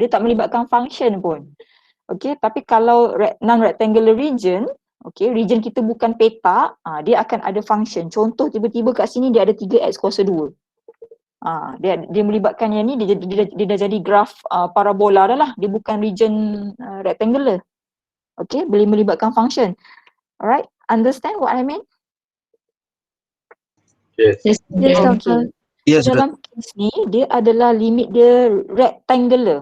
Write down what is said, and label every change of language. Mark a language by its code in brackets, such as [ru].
[ms] Dia tak melibatkan function pun. Okay, tapi kalau non-rectangular region, okay, region kita bukan peta, dia akan ada function. Contoh tiba-tiba kat sini dia ada 3x kuasa 2. Dia melibatkan yang ni, dia dah jadi graf parabola dah lah. Dia bukan region rectangular. Okay, boleh melibatkan function. [en] Alright, understand what I mean? Yes. Yes, Okay. Doctor. Yes, [ms] So dalam kes ni, dia adalah limit dia rectangular.